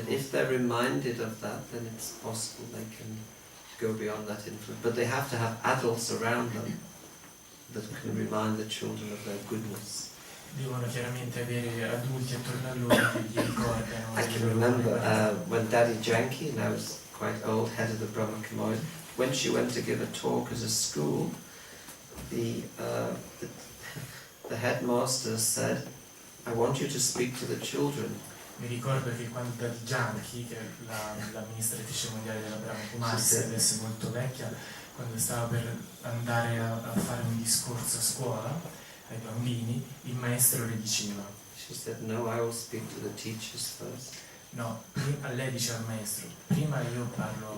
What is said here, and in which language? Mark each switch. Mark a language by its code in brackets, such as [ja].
[en] But if they're reminded of that, then it's possible they can go beyond that influence. But they have to have adults around them that can remind the children of their goodness. [it] Devono chiaramente avere adulti attorno a loro che gli ricordano. [en] I can remember when Daddy Janki, now is quite old, head of the Brahma Kumaris, when she went to give a talk at a school, the headmaster said, I want you to speak to the children. [it] Mi ricordo che quando Daddy Janki, che è l'amministratrice mondiale della Brahma Kumaris, adesso è molto vecchia, quando stava per andare a fare un discorso a scuola ai bambini, il maestro le diceva. [en] She said, no, I will speak to the teachers first. [it] No, a lei diceva al maestro, prima io parlo